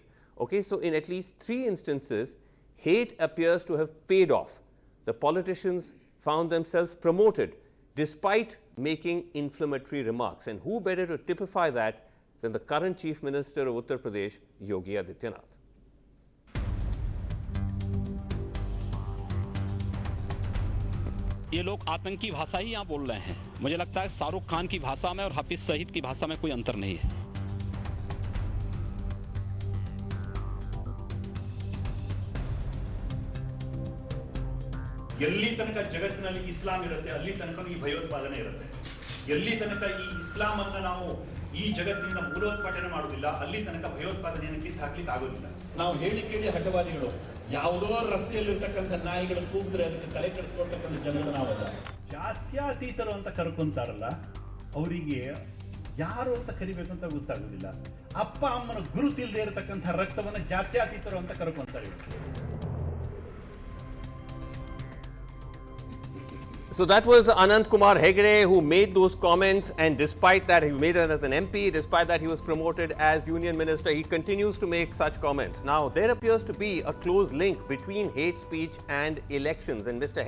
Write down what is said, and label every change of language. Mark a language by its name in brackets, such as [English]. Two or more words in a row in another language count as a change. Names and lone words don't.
[English] Okay, so in at least 3 instances, hate appears to have paid off. The politicians found themselves promoted despite making inflammatory remarks. And who better to typify that than the current Chief Minister of Uttar Pradesh, Yogi Adityanath. [Hindi] ये लोग आतंकी भाषा ही यहाँ बोल रहे हैं। मुझे लगता है शाहरुख खान की भाषा में और हाफिज सईद की भाषा में कोई अंतर नहीं है। [Kannada] ಎಲ್ಲಿ ತನಕ ಜಗತ್ತಿನಲ್ಲಿ ಇಸ್ಲಾಂ ಇರುತ್ತೆ ಅಲ್ಲಿ ತನಕ ಈ ಭಯೋತ್ಪಾದನೆ ಇರುತ್ತೆ. ಎಲ್ಲಿ ತನಕ ಈ ಇಸ್ಲಾಂ ಅನ್ನು ನಾವು ಈ ಜಗತ್ತಿನಿಂದ ಮೂಲೋತ್ಪಾಟನೆ ಮಾಡುವುದಿಲ್ಲ ಅಲ್ಲಿ ತನಕ ಭಯೋತ್ಪಾದನೆಯನ್ನು ಕಿತ್ತು ಹಾಕಲಿಕ್ಕೆ ಆಗೋದಿಲ್ಲ. ನಾವು ಹೇಳಿ ಕೇಳಿ ಹಠವಾದಿಗಳು, ಯಾವುದೋ ರಸ್ತೆಯಲ್ಲಿರ್ತಕ್ಕಂಥ ನಾಯಿಗಳು ಕೂಗಿದ್ರೆ ಅದಕ್ಕೆ ತಲೆ ಕೆಡಿಸ್ಕೊಳ್ತಕ್ಕಂಥ ಜನಗಳು ನಾವಲ್ಲ. ಜಾತ್ಯಾತೀತರು ಅಂತ ಕರ್ಕೊಂತಾರಲ್ಲ, ಅವರಿಗೆ ಯಾರು ಅಂತ ಕರಿಬೇಕು ಅಂತ ಗೊತ್ತಾಗೋದಿಲ್ಲ. ಅಪ್ಪ ಅಮ್ಮನ ಗುರುತಿಲ್ಲದೆ ಇರತಕ್ಕಂಥ ರಕ್ತವನ್ನು ಜಾತ್ಯಾತೀತರು ಅಂತ ಕರ್ಕೊಂತಾರೆ. [English] So that was Anant Kumar Hegde who made those comments, and despite that, he made it as an MP, despite that he was promoted as Union Minister, he continues to make such comments. Now, there appears to be a close link between hate speech and elections, and Mr.